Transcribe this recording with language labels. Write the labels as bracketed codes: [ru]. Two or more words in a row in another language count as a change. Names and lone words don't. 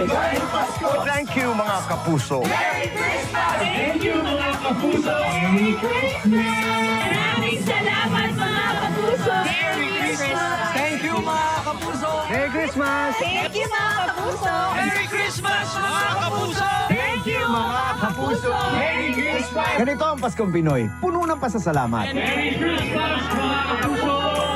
[en] Thank you [tl] mga kapuso. [en] Thank you [tl] mga kapuso. [en] Merry Christmas. [tl] Maraming salamat mga kapuso! [en] Merry Christmas. Thank you [tl] mga kapuso. [en] Merry Christmas! Thank you [tl] mga kapuso! [en] Merry Christmas [tl] mga kapuso. [en] Thank you [tl] mga kapuso! [en] Merry Christmas. [tl] Ganito ang Paskong Pinoy, puno ng pasasalamat. [en] Merry Christmas mga kapuso.